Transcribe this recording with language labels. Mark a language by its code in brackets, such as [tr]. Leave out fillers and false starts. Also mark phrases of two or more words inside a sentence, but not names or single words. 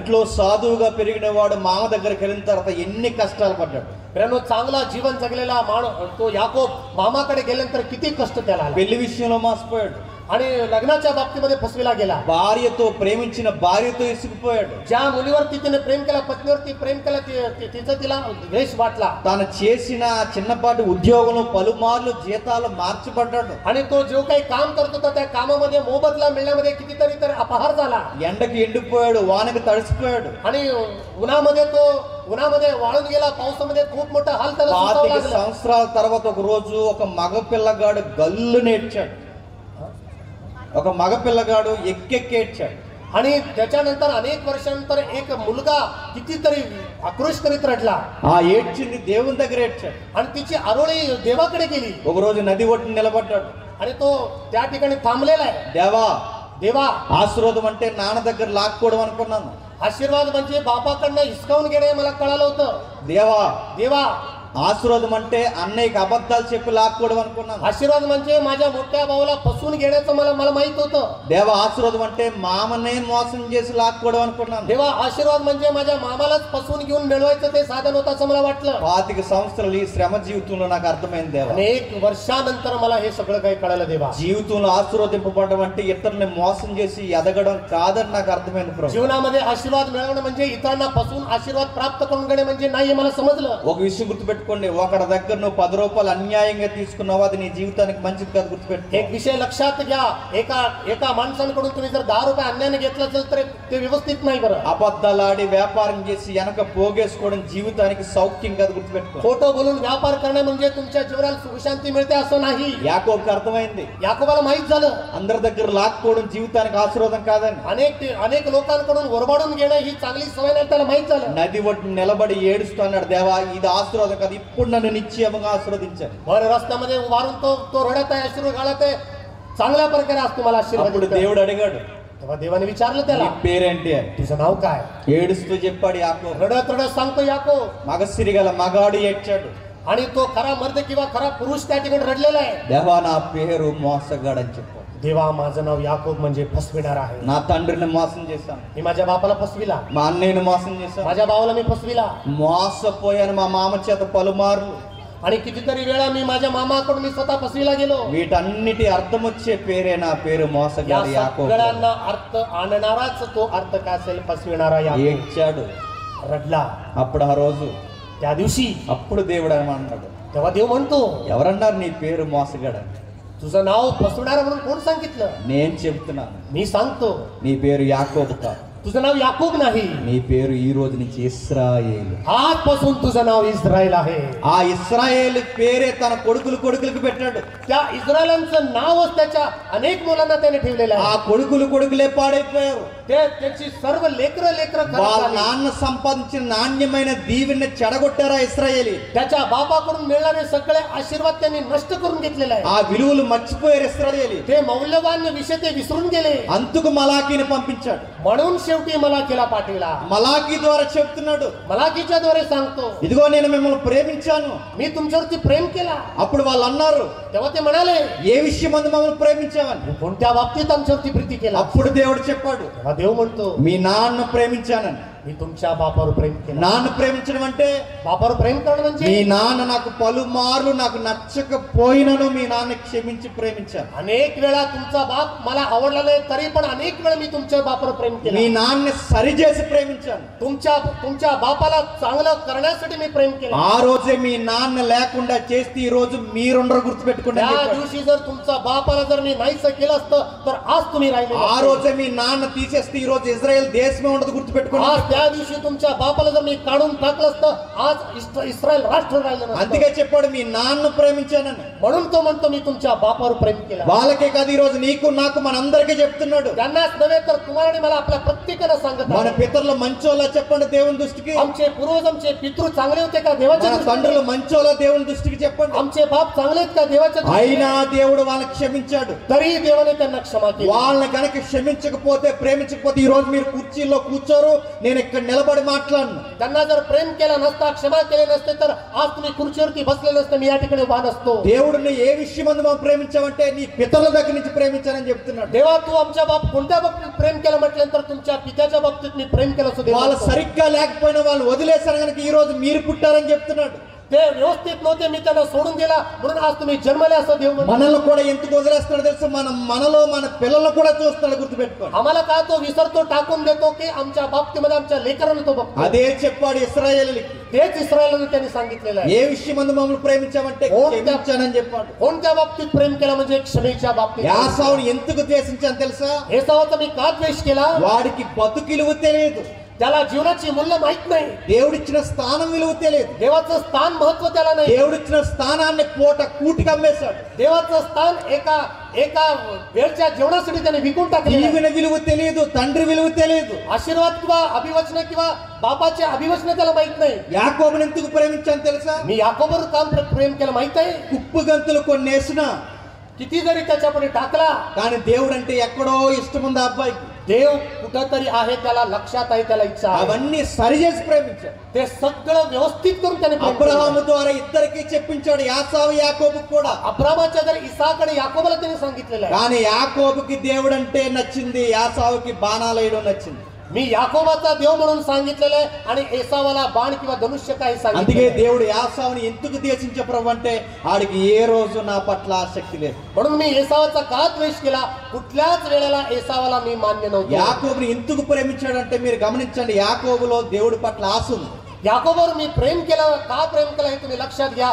[te] ఇంట్లో సాధువుగా పెరిగిన వాడు మామ దగ్గరికి వెళ్ళిన తర్వాత ఎన్ని కష్టాలు పడ్డాడు. [mr] मित्रांनो, चांगला जीवन जगलेला तो याकोब मामाकडे गेल्यानंतर किती कष्ट त्याला आला. [te] పెళ్లి విషయంలో మోసపోయాడు. [mr] आणि लग्नाच्या बाबतीमध्ये फसविला गेला. [te] భార్యతో ప్రేమించిన భార్యతో ఇసుకుపోయాడు. [mr] ज्या मुलीवरती तिने प्रेम केला, पत्नीवरती प्रेम केला, तिचा तिला द्वेष वाटला. [te] తాను చేసిన చిన్నపాటి ఉద్యోగంలో పలుమార్లు జీతాలు మార్చబడ్డాడు. [mr] आणि तो जो काही काम करत होता त्या कामामध्ये मोबदला मिळण्यामध्ये कितीतरी तर अपहार झाला. [te] ఎండకి ఎండిపోయాడు, వానకి తడిసిపోయాడు. [mr] आणि उन्हामध्ये वाळून गेला, पावसामध्ये खूप मोठा हाल त्याला सोसावा 25 लागला. [te] సంవత్సరాల తర్వాత ఒక రోజు ఒక మగ పిల్లగాడు గల్లు నేర్చాడు. ఒక మగ పిల్లగాడు ఎక్కెక్కేడ్చాడు. [mr] आणि त्याच्यानंतर अनेक वर्षांनंतर एक मुलगा कितीतरी आक्रोश करीत रडला. [te] ఆ ఏడ్చింది దేవుని దగ్గర ఏడ్చాడు. [mr] आणि तिची आरोळी देवाकडे गेली. [te] ఒక రోజు నది ఒడ్డున నిలబడ్డాడు. [mr] आणि तो त्या ठिकाणी थांबलेला आहे. देवा [te] ఆశీర్వాదం అంటే నాన్న దగ్గర లాక్కోవడం అనుకున్నాను. [mr] आशीर्वाद म्हणजे बापाकडनं हिसकावून घेणे मला कळालं होतं. देवा [te] ఆశీర్వాదం అంటే అన్నయ్యకి అబద్ధాలు చెప్పి లాక్కోవడం అనుకున్నాను. [mr] आशीर्वाद म्हणजे माझ्या मोठ्या भावाला फसवून घेण्याचं मला माहित होतं. [te] ఆశీర్వాదం అంటే మామనే మోసం చేసి లాక్కోవడం అనుకున్నాను. [mr] देवा आशीर्वाद म्हणजे माझ्या मामालाच फसवून घेऊन मिळवायचं ते साधन होतं असं मला वाटलं. [te] 25 సంవత్సరాలు ఈ శ్రమ జీవితంలో నాకు అర్థమైంది దేవా. [mr] अनेक वर्षानंतर मला हे सगळं काही कळालं देवा. [te] జీవితంలో ఆశీర్వదింపబడడం అంటే ఇతరుల్ని మోసం చేసి ఎదగడం కాదని నాకు అర్థమైంది ప్రభు. [mr] जीवनामध्ये आशीर्वाद मिळवणं म्हणजे इतरांना फसवून आशीर्वाद प्राप्त करून घेणे म्हणजे नाही हे मला समजलं. [te] ఒక విషయం గుర్తుపెట్టుకోండి, ఒకరి దగ్గర నువ్వు 10 రూపాయలు అన్యాయంగా తీసుకున్నావు, అది నీ జీవితానికి మంచిది కాదు. గుర్తుపెట్టుకో. [mr] एक विषय लक्षात घ्या, एका माणसांकडून तुम्ही जर 10 रुपये अन्यायाने घेतला असेल तर ते व्यवस्थित नाही. बरं, [te] అబద్ధాలాడి వ్యాపారం చేసి వెనక పోగేసుకోవడం జీవితానికి సౌఖ్యం కాదు. గుర్తుపెట్టుకో. [mr] खोटं बोलून व्यापार करणे म्हणजे तुमच्या जीवनाला सुखशांती मिळते असं नाही. [te] యాకోబుకి అర్థమైంది, [mr] याकोबाला माहित झालं [te] అందరి దగ్గర లాక్కోవడం జీవితానికి ఆశీర్వాదం కాదని. [mr] अनेक लोकांकडून ओरबाडून घेणं ही चांगली सवय नाही, त्याला माहित झालं. [te] నది ఒడ్డు నిలబడి ఏడుస్తున్నాడు, దేవా ఇది ఆశీర్వాదం కాదు, ఇప్పుడు నన్ను నిశ్చయంగా ఆశీర్వదించాను. [mr] बरं, रस्त्यामध्ये उभारून तो रडत आहे, अश्रू गाळत आहे, चांगल्या प्रकारे आज तुम्हाला आशीर्वाद [te] అప్పుడు [mr] देतो. [te] దేవుడు అడిగాడు, [mr] तेव्हा देवाने विचारलं त्याला, [te] నీ పేరేంటి అని. [mr] तुझं नाव काय? [te] ఏడుస్తూ చెప్పాడు యాకోబు. [mr] रडत सांगतो याकोब. [te] మగసిరి గల మగాడు ఏడ్చాడు, [mr] आणि तो खरा मर्द किंवा खरा पुरुष त्या ठिकाणी रडलेला आहे. [te] దేవా నా పేరు మోసగాడని చెప్పాడు. [mr] देवा माझं नाव याकोब म्हणजे फसविणार आहे. [te] నా తండ్రిని మోసం చేశాను, [mr] मी माझ्या बापाला फसविला, [te] మా అన్నయ్యని మోసం చేశాను, [mr] माझ्या भावाला मी फसविला, [te] మోసపోయాను మా మామ చేత పలుమార్లు. [mr] आणि कितीतरी वेळा मी माझ्या मामाकडून मी स्वतः फसविला गेलो. [te] వీటన్నిటి అర్థం వచ్చే పేరే నా పేరు [mr] या [te] మోసగాడు యాకోబు. [mr] सगळ्यांना अर्थ आणणाराच तो अर्थ काय असेल, फसविणारा याकोब. [te] ఏడ్చాడు. [mr] रडला. [te] అప్పుడు ఆ రోజు [mr] त्या दिवशी [te] అప్పుడు దేవుడు ఏమన్నాడు, [mr] तेव्हा देव म्हणतो, [te] ఎవరన్నారు నీ పేరు మోసగాడని? [mr] तुझं नाव फसवणारा म्हणून कोण सांगितलं? [te] నేను చెప్తున్నాను, [mr] मी सांगतो, [te] నీ పేరు యాకోబు కాదు, [mr] तुझं नाव याकोब नाही, [te] నీ పేరు ఈ రోజు నుంచి ఇశ్రాయేలు. [mr] आजपासून तुझं नाव इस्रायल आहे. [te] ఆ ఇశ్రాయేలు పేరే తన కొడుకులకు పెట్టాడు. [mr] त्या इस्रायलांचं नावच त्याच्या अनेक मुलांना त्याने ठेवलेलं [te] ఆ [mr] आहे. [te] కొడుకులే పాడైపోయారు. [mr] त्याची सर्व लेकरं [te] వాళ్ళ [mr] खराब झाली. [te] నాన్న సంపాదించిన నాణ్యమైన దీవెని చెడగొట్టారా ఇశ్రాయేలీ. [mr] त्याच्या बापाकडून मिळणारे सगळे आशीर्वाद त्यांनी नष्ट करून घेतलेले आहे. [te] ఆ విలువలు మర్చిపోయారు ఇశ్రాయేలీ. [mr] ते मौल्यवान विषय ते विसरून गेले. [te] అందుకు మలాకీని పంపించాడు. [mr] म्हणून शेवटी मलाकीला पाठविला. [te] మలాకీ ద్వారా చెప్తున్నాడు, [mr] मलाकीच्या द्वारे सांगतो, [te] ఇదిగో నేను మిమ్మల్ని ప్రేమించాను. [mr] मी तुमच्यावरती प्रेम केला. [te] అప్పుడు వాళ్ళు అన్నారు, [mr] तेव्हा ते म्हणाले, [te] ఏ విషయం అందు మమ్మల్ని ప్రేమించావని. [mr] कोणत्या बाबतीत आमच्यावरती प्रीती केला? [te] అప్పుడు దేవుడు చెప్పాడు, [mr] तेव्हा देव म्हणतो, [te] మీ నాన్న ప్రేమించానని. [mr] मी तुमच्या बापावर प्रेम केलं. [te] నాన్న ప్రేమించడం అంటే [mr] बापावर प्रेम करणं [te] మీ [mr] म्हणजे [te] నాన్న నాకు పలుమార్లు నాకు నచ్చకపోయినను మీ నాన్న క్షమించి ప్రేమించాను. [mr] अनेक वेळा तुमचा बाप मला आवडला नाही तरी पण अनेक वेळा मी तुमच्या बापावर प्रेम [te] మీ [mr] केलं. [te] నాన్నని సరిచేసి ప్రేమించాను. [mr] तुमच्या बापाला चांगलं करण्यासाठी मी प्रेम केलं. [te] ఆ రోజే మీ నాన్న లేకుండా చేస్తే ఈ రోజు మీరుండరు. గుర్తుపెట్టుకోండి అని [mr] त्या [te] చెప్పాడు. [mr] दिवशी जर तुमचा बापाला जर मी नाहीसं केलं असतं तर आज तुम्ही राहिले [te] ఆ [mr] नसते. [te] రోజే మీ నాన్న తీసేస్తే ఈ రోజు ఇజ్రాయెల్ దేశమే ఉండదు. గుర్తుపెట్టుకోండి. [mr] आज त्या दिवशी तुमच्या बापाला जर मी काढून टाकलं असतं आज इस्रायल राष्ट्र राहिलं नसतं. [te] అందుకే చెప్పాడు మీ నాన్న ప్రేమించానని. [mr] म्हणून तो म्हणतो मी तुमच्या बापावर प्रेम केलं. [te] వాళ్ళకే కాదు ఈ రోజు నీకు నాకు మనందరికీ చెప్తున్నాడు. [mr] त्यांनाच नव्हे तर तुम्हाला आणि मला आपल्या प्रत्येकाला सांगत [te] మన [mr] आहे. [te] పితరులు మంచోళ్ళ చెప్పండి దేవుని దృష్టికి. [mr] आमचे पूर्वज आमचे पितृ चांगले होते का देवाच्या [te] మన [mr] दृष्टीने? [te] తండ్రులు మంచోళ్ళ దేవుని దృష్టికి చెప్పండి. [mr] आमचे बाप चांगले आहेत का देवाच्या दृष्टीने? [te] అయినా దేవుడు వాళ్ళని క్షమించాడు. [mr] तरी देवाने त्यांना क्षमा केली. [te] వాళ్ళని కనుక క్షమించకపోతే ప్రేమించకపోతే ఈ రోజు మీరు కుర్చీలో కూర్చోరు, నేను నేను ఇక్కడ నిలబడి మాట్లాడను. [mr] त्यांना जर प्रेम केला नसता, क्षमा केले नसते तर आज तुम्ही खुर्चीवरती बसले नसते, मी या ठिकाणी उभा नसतो. [te] దేవుడిని ఏ విషయమందు మనం ప్రేమించామంటే నీ పితరుల దగ్గర నుంచి ప్రేమించానని చెప్తున్నాడు. [mr] देवा तू आमच्या कोणत्या बाबतीत प्रेम केलं म्हटल्यानंतर तुमच्या पित्याच्या बाबतीत मी प्रेम केलं असं देवा [te] వాళ్ళు సరిగ్గా లేకపోయినా వాళ్ళు వదిలేశారు కనుక ఈ రోజు మీరు పుట్టారని చెప్తున్నాడు. [mr] ते व्यवस्थित नव्हते, मी त्यांना सोडून दिला म्हणून आज तुम्ही जन्मले असं देव म्हणतो. [te] మనల్ని కూడా ఎందుకు వదిలేస్తున్నాడు తెలుసు? మనలో మన పిల్లలను కూడా చూస్తాడు, గుర్తుపెట్టుకోండి. [mr] आम्हाला का तो विसरतो, टाकून देतो की आमच्या बाबतीमध्ये आमच्या लेकरांना तो बघतो. [te] అదే చెప్పాడు ఇశ్రాయేలుకి. [mr] तेच इस्रायलने त्यांनी सांगितलेलं आहे. [te] ఏ విషయమందు మమ్మల్ని ప్రేమించామంటే క్షమించానని చెప్పాడు. [mr] कोणत्या बाबतीत प्रेम केला म्हणजे क्षमेच्या बाबतीत. [te] యాసావుని ఎందుకు ద్వేషించాను తెలుసా? [mr] ఏసావుचा मी का द्वेष केला? [te] వాడికి బతుకిలువ తెలియదు, [mr] त्याला जीवनाची मूल्य माहित नाही, [te] దేవుడిచ్చిన స్థానం విలువ తెలియదు. [mr] देवाचं स्थान महत्व त्याला नाही. [te] దేవుడిచ్చిన స్థానాన్ని పూట కూటికి అమ్మేశాడు. [mr] देवाचं स्थान एका वेळच्या जेवणासाठी त्याने विकून टाकले. [te] దీవెన విలువ తెలియదు, తండ్రి విలువ తెలియదు. [mr] आशीर्वाद किंवा अभिवचन किंवा बापाचे अभिवचन त्याला माहित नाही. [te] యాకోబుని ఎందుకు ప్రేమించాను తెలుసా? [mr] मी याकोबवर काम प्रेम केलं माहित आहे. [te] ఉప్పు గంతులు కొన్ని వేసినా [mr] किती जरी त्याच्यापुढे टाकला, [te] కానీ దేవుడు అంటే ఎక్కడో ఇష్టం ఉంది ఆ అబ్బాయికి. [mr] देव कुठंतरी आहे, त्याला लक्षात आहे, त्याला इच्छा आहे. [te] అవన్నీ సరిచేసి ప్రేమించాడు. [mr] ते सगळं व्यवस्थित करून त्याने प्रेम केलं. [te] అబ్రహాము ద్వారా ఇద్దరికి చెప్పించాడు, యాసావు యాకోబుకు కూడా. [mr] अब्रामाच्या जर इसाक आणि याकोबाला त्याने सांगितलेलं आहे. [te] కానీ యాకోబుకి దేవుడు అంటే నచ్చింది, యాసావుకి బాణాలు వేయడం నచ్చింది. [mr] मी याकोबाचा देव म्हणून सांगितलेलं आहे आणि एसावाला बाण किंवा धनुष्य काही [te] అందుకే [mr] सांगितलं. [te] దేవుడు యాసావుని ఎందుకు ద్వేషించే ప్రభు అంటే ఆడికి ఏ రోజు నా పట్ల ఆసక్తి లేదు. [mr] म्हणून मी एसावाचा का द्वेष केला, कुठल्याच वेळेला एसावाला मी मान्य नव्हतो. [te] యాకోబుని ఎందుకు ప్రేమించాడంటే మీరు గమనించండి, యాకోబులో దేవుడి పట్ల ఆశ ఉంది. [mr] याकोबावर मी प्रेम केलं, का प्रेम केलं हे तुम्ही लक्षात घ्या.